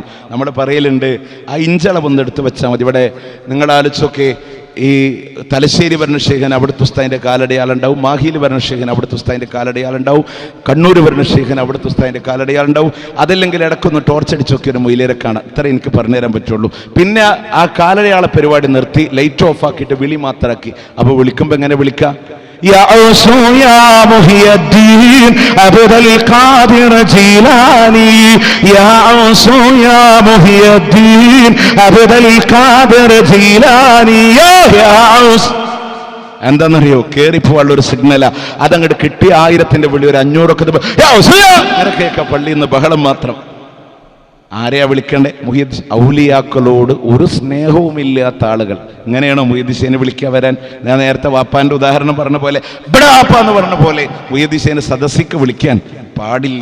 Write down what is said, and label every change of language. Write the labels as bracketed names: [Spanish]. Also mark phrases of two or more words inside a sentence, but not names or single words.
[Malayalam] നമ്മൾ പറയലുണ്ട്, ആ ഇഞ്ചളവൊന്ന് എടുത്ത് വെച്ചാൽ മതി. ഇവിടെ നിങ്ങൾ ആലോചിച്ചൊക്കെ, ഈ തലശ്ശേരി വരുന്ന ശേഖൻ അവിടുത്തെ ഉസ്താദിന്റെ കാലടയാളുണ്ടാവും, മാഹിയിൽ വരുന്ന ശേഖൻ അവിടുത്തെ ഉസ്താദിന്റെ കാലടയാളുണ്ടാവും, കണ്ണൂർ വരുന്ന ശേഖൻ അവിടുത്തെ ഉസ്താദിന്റെ കാലടയാളുണ്ടാവും. അതല്ലെങ്കിൽ ഇടക്കൊന്ന് ടോർച്ചടിച്ചൊക്കെ ഒരു മൊയിലേരെ കാണാം. ഇത്ര എനിക്ക് പറഞ്ഞുതരാൻ പറ്റുള്ളൂ. പിന്നെ ആ കാലടയാള പരിപാടി നിർത്തി [English] light off [Malayalam] ആക്കിയിട്ട് വിളി മാത്രമാക്കി. അപ്പൊ വിളിക്കുമ്പോ എങ്ങനെ വിളിക്കാം? [Arabic] يا أوسو يا محي الدين عبد القادر جيلاني يا أوسو يا محي الدين عبد القادر جيلاني يا أوس. [Malayalam] എന്താണെന്നറിയോ, കയറിപ്പോവാനുള്ള ഒരു സിഗ്നലാ. അതങ്ങോട്ട് കിട്ടിയ 1000ന്റെ വിളി ഒരു 500 ഒക്കെ കേൾക്കാം. പള്ളിയിൽ നിന്ന് ബഹളം മാത്രം. ആരെയാ വിളിക്കണ്ടേ? മുഹ്യിദ്ദീൻ ഔലിയാക്കളോട് ഒരു സ്നേഹവുമില്ലാത്ത ആളുകൾ. ഇങ്ങനെയാണോ മുഹ്യിദ്ദീനെ വിളിക്കാൻ വരാൻ? ഞാൻ നേരത്തെ വാപ്പാന്റെ ഉദാഹരണം പറഞ്ഞ പോലെ, ഇവിടെ വാപ്പ എന്ന് പറഞ്ഞ പോലെ മുഹ്യിദ്ദീനെ സദസ്സിക്ക് വിളിക്കാൻ പാടില്ല.